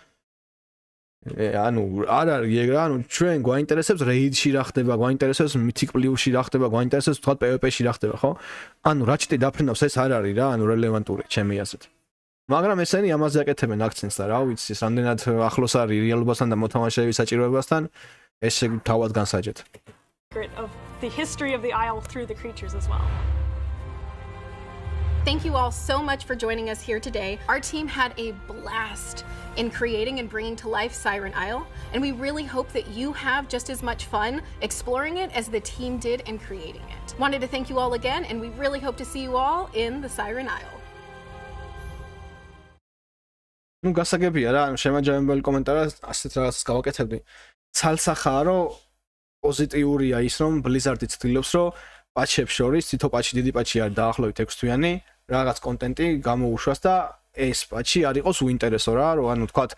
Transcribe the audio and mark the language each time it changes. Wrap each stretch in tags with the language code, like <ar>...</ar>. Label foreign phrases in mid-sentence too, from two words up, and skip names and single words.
<ka>ანუ არ არის ეგ რა ანუ ჩვენ გვაინტერესებს რეიდში რა ხდება გვაინტერესებს მითიკ პლუსში რა ხდება გვაინტერესებს თქვა PvP-ში რა ხდება ხო ანუ რა ჩიტი დაფრენავს ეს არ არის რა ანუ რელევანტური ჩემი აზრით მაგრამ ესენი ამაზე აკეთებენ აქცენტს და რა ვიცი რამდენად ახლოს არის რეალობასთან და მოთამაშეების საჭიროებასთან ეს თავად განსაჯეთ.</ka> <en>Of the history of the Isle through the creatures as well. Thank you all so much for joining us here today. Our team had a blast in creating and bringing to life Siren Isle, and we really hope that you have just as much fun exploring it as the team did in creating it. Wanted to thank you all again, and we really hope to see you all in the Siren Isle.</en> <ka>ნუ გასაგებია რა, შემაჯამებელი კომენტარა ასეთ რაღაცას გავაკეთებდი. ცალსახაა რომ პოზიტიურია ის რომ ბლიზარდი ცდილობს რომ პაჩებს შორის თითო პაჩი დიდი პაჩი არის დაახლოებით 6 თვიანი რაღაც კონტენტი გამოუშვას და ეს პაჩი არ იყოს უინტერესო რა რომ ანუ თქვათ</ka>